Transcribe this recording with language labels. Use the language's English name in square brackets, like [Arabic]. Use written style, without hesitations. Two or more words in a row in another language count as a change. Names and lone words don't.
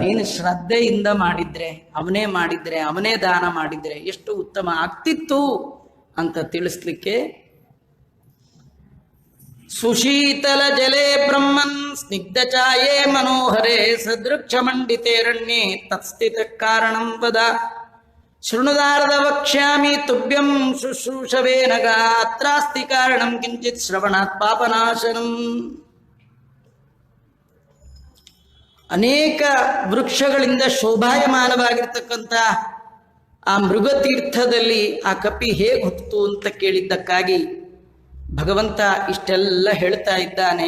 [Kannada] ಏನು ಶ್ರದ್ಧೆಯಿಂದ ಮಾಡಿದ್ರೆ, ಅವನೇ ದಾನ ಮಾಡಿದ್ರೆ ಎಷ್ಟು ಉತ್ತಮ ಆಗ್ತಿತ್ತು ಅಂತ ತಿಳಿಸ್ಲಿಕ್ಕೆ. [Sanskrit] ಸುಶೀತಲ ಜಲೇ ಬ್ರಹ್ಮನ್ ಸ್ನಿಗ್ಧ ಛಾಯೇ ಮನೋಹರೇ ಸದೃಕ್ಷ ಮಂಡಿತೇರಣ್ಯೇ ತತ್ಸ್ಥಿತ ಕಾರಣಂ ವದ. ಶೃಣುದಾರದ ವಕ್ಷ್ಯಾಮಿ ತುಭ್ಯಂ ಶುಶ್ರೂಷವೇ ನಗ ಅತ್ರಾಸ್ತಿ ಕಾರಣಂ ಕಿಂಚಿತ್ ಶ್ರವಣಾತ್ ಪಾಪನಾಶನಂ. [Kannada] ಅನೇಕ ವೃಕ್ಷಗಳಿಂದ ಶೋಭಾಯಮಾನವಾಗಿರ್ತಕ್ಕಂಥ ಆ ಮೃಗತೀರ್ಥದಲ್ಲಿ ಆ ಕಪಿ ಹೇಗೆ ಹುಟ್ಟಿತು ಅಂತ ಕೇಳಿದ್ದಕ್ಕಾಗಿ ಭಗವಂತ ಇಷ್ಟೆಲ್ಲ ಹೇಳ್ತಾ ಇದ್ದಾನೆ.